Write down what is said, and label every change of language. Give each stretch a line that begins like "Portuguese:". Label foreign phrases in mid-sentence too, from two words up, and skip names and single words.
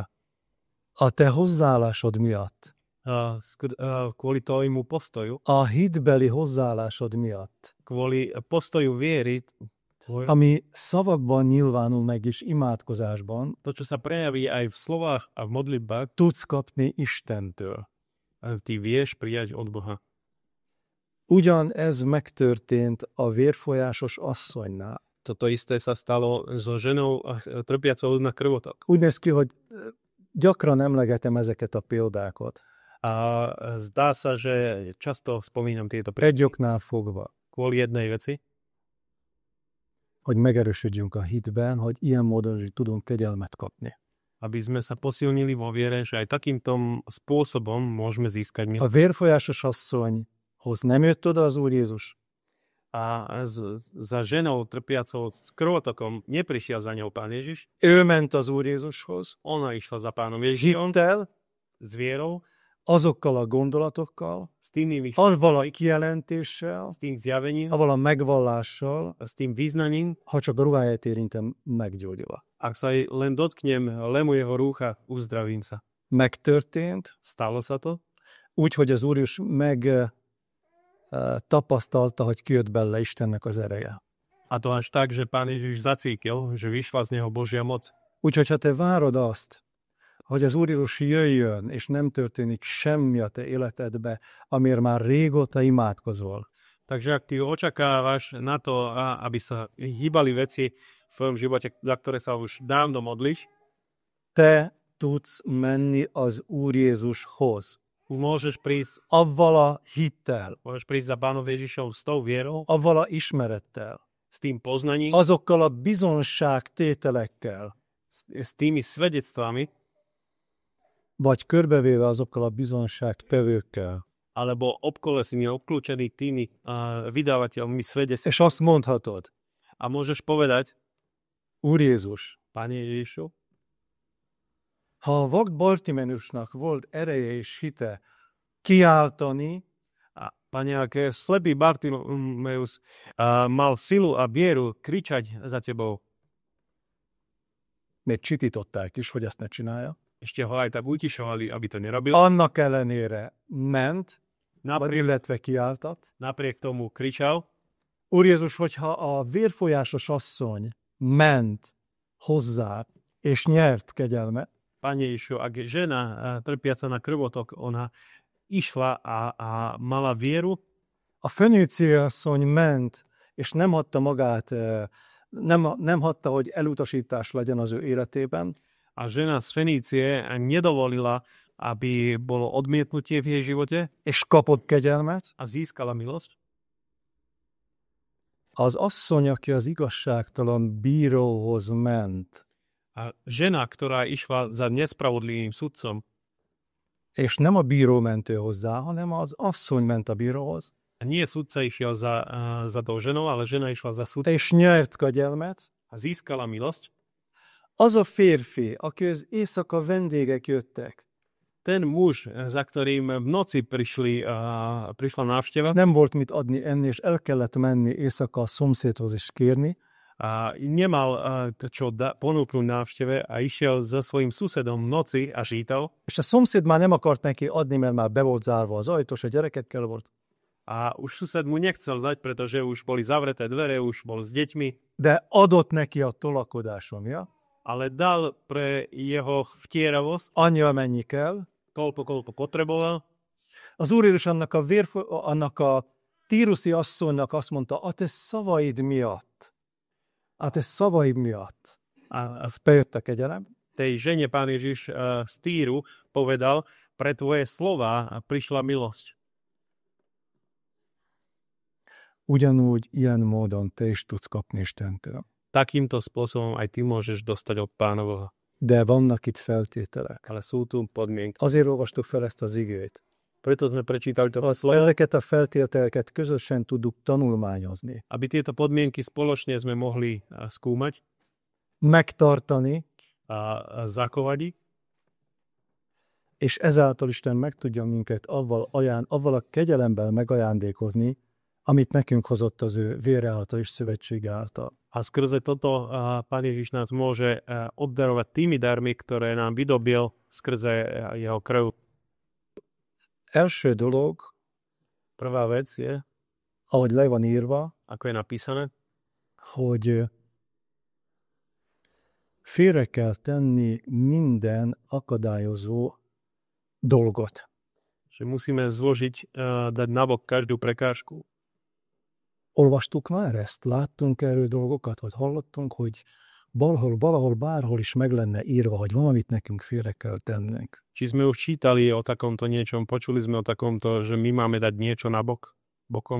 Hungarian: A te hozzáállásod miatt,
Slovak: Kvôli tvojmu postoju,
Hungarian: a hitbeli hozzáállásod miatt,
Slovak: kvôli postoju viery,
Hungarian: ami szavakban nyilvánul meg is imádkozásban,
Slovak: to, čo sa prejaví aj v slovách a v modlitbách,
Hungarian: tudsz kapni Istentől.
Slovak: ty vieš prijať od Boha.
Hungarian: Ugyanez megtörtént a vérfolyásos asszonynál.
Slovak: Toto isté sa stalo so ženou trpiacou na krvotok.
Hungarian: Úgy néz ki, hogy gyakran emlegetem ezeket a példákat.
Slovak: A zdá sa, že často spomínam tieto
Hungarian: Egy oknál fogva,
Slovak: kvôli jednej veci,
Hungarian: hogy megerősödjünk a hitben, hogy ilyen módon is tudunk kegyelmet kapni.
Slovak: aby sme sa posilnili vo viere, že aj takýmto spôsobom môžeme získať
Hungarian: A
Slovak: milosť.
Hungarian: vérfolyásos asszonyhoz nem jött oda az Úr Jézus,
Slovak: A za ženou trpiacou s krvotokom neprišiel za ňou Pán Ježiš,
Hungarian: ő ment az Úr Jézushoz,
Slovak: ona išla za Pánom Ježišom
Hungarian: hittel,
Slovak: s vierou,
Hungarian: azokkal a gondolatokkal,
Slovak: s tým
Hungarian: avval a kijelentéssel,
Slovak: s tým zjavením,
Hungarian: avval a megvallással,
Slovak: s tým význaním,
Hungarian: ha csak a ruháját érintem, meggyógyul.
Slovak: ak sa aj len dotknem lemu jeho rúcha, uzdravím sa.
Hungarian: Megtörtént,
Slovak: Stalo sa to,
Hungarian: úgy, hogy az Úr Jézus tapasztalta, hogy kijött belőle Istennek az ereje.
Slovak: a to až tak, že Pán Ježiš zacítil, že vyšla z neho Božia moc.
Hungarian: Úgyhogy ha te várod azt, hogy az Úr Jézus jöjjön, és nem történik semmi a te életedbe, amiért már régóta imádkozol,
Slovak: Takže ak ty očakávaš na to, aby sa hýbali veci v tvojom živote, za ktoré sa už dávno modlíš,
Hungarian: te tudsz menni az Úr Jézushoz.
Slovak: môžeš prísť
Hungarian: Avval a hittel,
Slovak: za Pánom Ježišom s tou vierou,
Hungarian: avval a ismerettel,
Slovak: s tým poznaním,
Hungarian: azokkal a bizonságtételekkel,
Slovak: s tými svedectvami,
Hungarian: vagy körbevéve azokkal a bizonságtevőkkel.
Slovak: alebo obkolesení, obklúčený tými vydávateľmi svedectv.
Hungarian: És azt mondhatod,
Slovak: A môžeš povedať,
Hungarian: Úr Jézus,
Slovak: Pane Ježišu,
Hungarian: ha a vak Bartimeusnak volt ereje és hite kiáltani,
Slovak: a Pane, ak slepý Bartimeus mal silu a vieru kričať za tebou,
Hungarian: még csitították is, hogy ezt ne csinálja.
Slovak: ešte ho aj tak utišovali, aby to nerobil.
Hungarian: Annak ellenére ment, vagy
Slovak: Napriek,
Hungarian: illetve kiáltat.
Slovak: napriek tomu kričal.
Hungarian: Úr Jézus, hogyha a vérfolyásos asszony ment hozzá, és nyert kegyelmet,
Slovak: Pane Ježišu, ak žena trpiaca na krvotok, ona išla a mala vieru,
Hungarian: a föníciai asszony ment, és nem hagyta magát, nem hagyta, hogy elutasítás legyen az ő életében,
Slovak: a žena z Fenície nedovolila, aby bolo odmietnutie v jej živote
Hungarian: és kapott kegyelmet,
Slovak: a získala milosť.
Hungarian: az asszony, aki az igazságtalan bíróhoz ment,
Slovak: A žena, ktorá išla za nespravodlivým sudcom,
Hungarian: és nem a bíró ment ő hozzá, hanem az asszony ment a bíróhoz,
Slovak: a nie sudca išiel za tou ženou, ale žena išla za sudcom
Hungarian: és nyert kegyelmet,
Slovak: a získala milosť.
Hungarian: az a férfi, aki az éjszaka vendégek jöttek,
Slovak: Ten muž, za ktorým v noci prišla návšteva,
Hungarian: és nem volt mit adni, enni, és el kellett menni éjszaka a szomszédhoz is kérni,
Slovak: a nemal čo ponúknuť návšteve a išiel za svojím susedom v noci a žítal.
Hungarian: és a szomszéd már nem akart neki adni, mert már be volt zárva az ajtó, és a gyerekekkel volt.
Slovak: A už sused mu nechcel dať, pretože už boli zavreté dvere, už bol s deťmi,
Hungarian: De adott neki a tolakodáson,
Slovak: ja? ale dal pre jeho vtieravosť
Hungarian: Annyi, amennyi kell.
Slovak: koľko potreboval.
Hungarian: Az Úr Jézus annak a tíruszi asszonynak azt mondta, a te szavaid miatt, a bejött a kegyelem,
Slovak: Tej žene pán Ježiš z Týru povedal, pre tvoje slova prišla milosť.
Hungarian: ugyanúgy ilyen módon te is tudsz kapni Istentől.
Slovak: Takýmto spôsobom aj ty môžeš dostať od Pána Boha.
Hungarian: De vannak itt feltételek.
Slovak: Ale sú tu podmienky.
Hungarian: Azért olvastuk fel ezt az igét.
Slovak: Preto sme prečítali to slovo,
Hungarian: Ezeket a feltételeket közösen tudjuk tanulmányozni.
Slovak: aby tieto podmienky spoločne sme mohli skúmať
Hungarian: Megtartani,
Slovak: a zachovať ich.
Hungarian: és ezáltal Isten meg tudja minket avval a kegyelemmel megajándékozni, amit nekünk hozott az ő vére által és szövetsége által.
Slovak: A skrze toto Pán Ježiš nás môže obdarovať tými darmi, ktoré nám vydobil skrze jeho krv.
Hungarian: Első dolog,
Slovak: Prvá vec je,
Hungarian: ahogy le van írva,
Slovak: ako je napísané,
Hungarian: hogy félre kell tenni minden akadályozó dolgot.
Slovak: že musíme zložiť, dať nabok každú prekážku.
Hungarian: Olvastuk már ezt? Láttunk erről dolgokat? Vagy hallottunk, hogy valahol, bárhol is meg lenne írva, hogy valamit nekünk félre kell tennünk.
Slovak: Či sme už čítali o takomto niečom, počuli sme o takomto, že my máme dať niečo nabok, bokom?